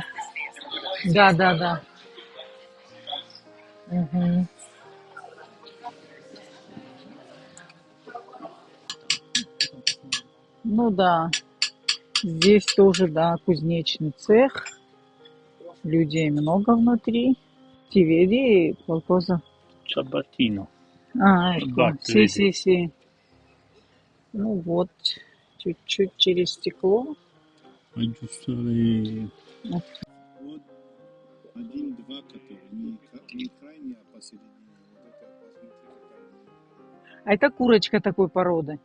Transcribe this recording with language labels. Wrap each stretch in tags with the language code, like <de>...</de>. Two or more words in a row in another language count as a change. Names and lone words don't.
<ru>Да, да, да. Мгм. Ну да. Здесь тоже, да, кузнечный цех. Людей много внутри.</ru> <it>Ti vedi qualcosa? Ciabattino. А, ecco.</it> <ru>Да,</ru> <it>Sì,</it> <ru>вижу.</ru> <it>sì, sì.</it> <ru>Ну вот, чуть-чуть через стекло.</ru> <it>Aggiustare...</it> <ru>Вот. Вот один-два, которые не крайне, а посередине. Вот это, посмотри, какая. А это курочка такой породы.</ru>